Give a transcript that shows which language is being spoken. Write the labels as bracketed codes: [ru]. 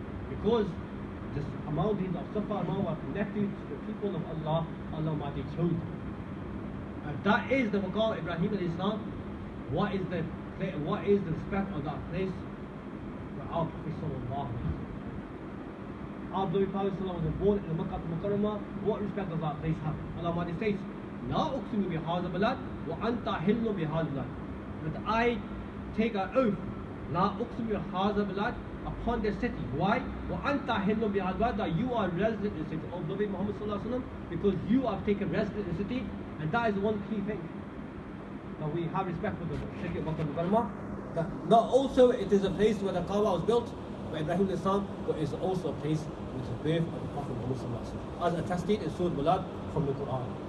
[en] Because the mountains of Safa and Marwa are connected to the people of Allah, Allah Almighty chose them. And that is the maqam of Ibrahim alayhi salam. What is the respect of that place? Our Prophet sallallahu alayhi wa sallam. Our Prophet was born in the Makkah al-Mukarramah. What respect does that place have? [ar] Allah Almighty says, لا أقسم بهذا البلد وأنت حل بهذا البلد. [en] That I take an oath, لا أقسم بهذا البلد, upon the city. Why? وأنت حل بهذا البلد, that you are resident in the city of Nabi Muhammad sallallahu alaihi wasallam, because you have taken residence in the city, and that is one key thing. That we have respect for the city of Makkah al-Mukarramah. That not also it is a place where the Kaaba was built by Ibrahim alayhi salam, but it's also a place with the birth of the Prophet Muhammad sallallahu alaihi wasallam, as attested in Surah Ul Mulk from the Quran.